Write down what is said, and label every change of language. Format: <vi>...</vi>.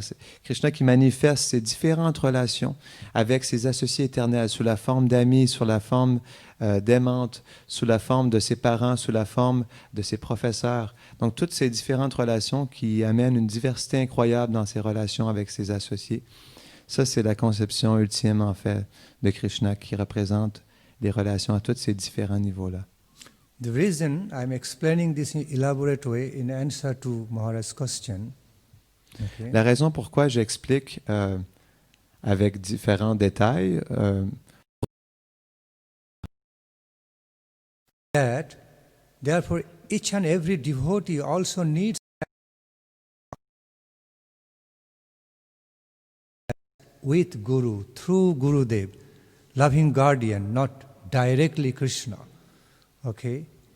<fr>C'est Krishna qui manifeste ses différentes relations avec ses associés éternels sous la forme d'amis, sous la forme d'aimantes, sous la forme de ses parents, sous la forme de ses professeurs. Donc, toutes ces différentes relations qui amènent une diversité incroyable dans ses relations avec ses associés. Ça, c'est la conception ultime, en fait, de Krishna qui représente les relations à tous ces différents niveaux-là.</fr> <en>The reason I'm explaining this in elaborate way in answer to Maharaj's question, okay,</en> <fr>La raison pourquoi j'explique avec différents détails,</fr> <en>that therefore each and every devotee also needs with Guru, through Gurudev, loving guardian, not directly Krishna. Okay?</en>